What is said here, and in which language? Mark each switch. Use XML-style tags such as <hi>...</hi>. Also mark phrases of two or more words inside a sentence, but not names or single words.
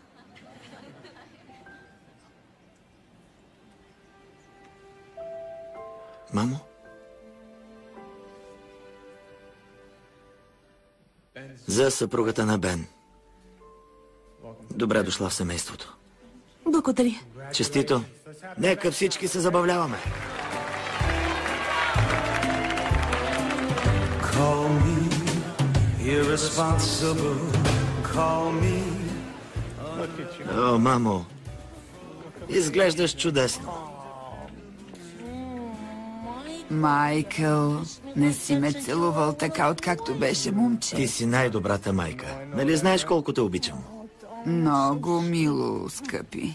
<bg>Мамо? За съпругата на Бен. Добре дошла в семейството. Благодаря. Честито. Нека всички се забавляваме.</bg> <en>Call me irresponsible. Call me.</en> <bg>О, мамо, изглеждаш чудесно. Майкъл, не си ме целувал така, откакто беше момче. Ти си най-добрата майка. Нали знаеш колко те обичам? Много мило, скъпи.</bg>